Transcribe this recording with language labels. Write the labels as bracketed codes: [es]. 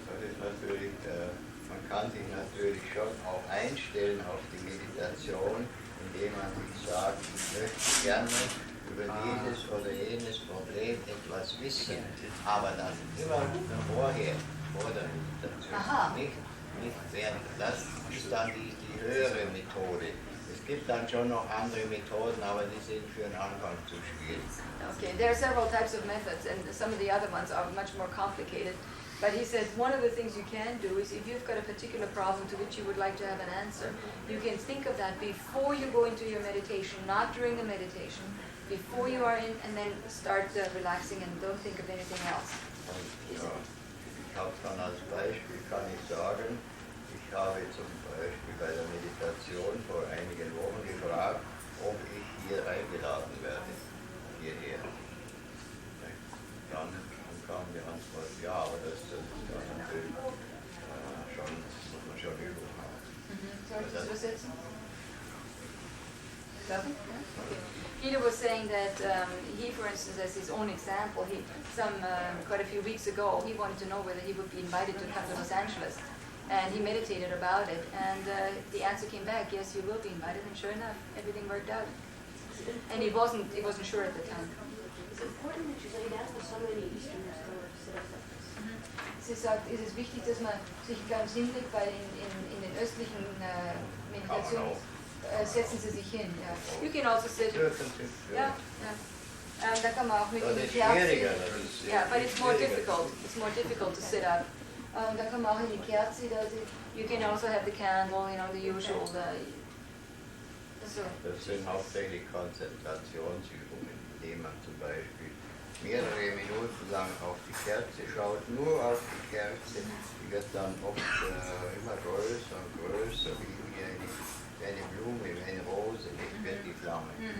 [de] Das ist natürlich, man kann sich natürlich schon auch einstellen auf die Meditation, indem man sich sagt, ich möchte gerne über dieses oder jenes Problem etwas wissen, aber das immer vorher, vor der Meditation, nicht während. Das ist dann die höhere Methode. Es gibt dann schon noch andere Methoden, aber die sind für den Anfang zu schwierig. [en] Okay, there are several types of methods, and some of the other ones are much more complicated. But he said one of the things you can do is, if you've got a particular problem to which you would like to have an answer, you can think of that before you go into your meditation, not during the meditation, before you are in, and then start relaxing and don't think of anything else. [de] Und, ja, ich habe dann als Beispiel, kann ich sagen, ich habe zum Beispiel bei der Meditation vor einigen Wochen gefragt, ob ich hier eingeladen werde, hierher. Dann kam die Antwort, ja, aber das ist natürlich schon, muss man schon Übung haben. Soll ich das übersetzen? [en] Guido was saying that he, for instance, as his own example, quite a few weeks ago, he wanted to know whether he would be invited to come to Los Angeles. And he meditated about it, and the answer came back, yes, you will be invited, and sure enough, everything worked out. And he wasn't sure at the time. It's important that you lay down, because so many Easterners go to sit up like this. [de] Sie sagt, es ist wichtig, dass man sich ganz hinlegt, weil in den östlichen Meditationen setzen sie sich hin. Ja. [en] You can also sit. [de] Ja, ja. Da kann man auch mit in die Kerze. [en] Yeah, but it's more difficult. It's more difficult to sit up. [de] Da kann man auch in die Kerze. [en] You can also have the candle, the usual. [de] Das sind hauptsächlich Konzentrationsübungen, indem man zum Beispiel mehrere Minuten lang auf die Kerze schaut, nur auf die Kerze. Die wird dann oft immer größer und größer, wie eine Blume, wie eine Rose, nicht wird die Flamme.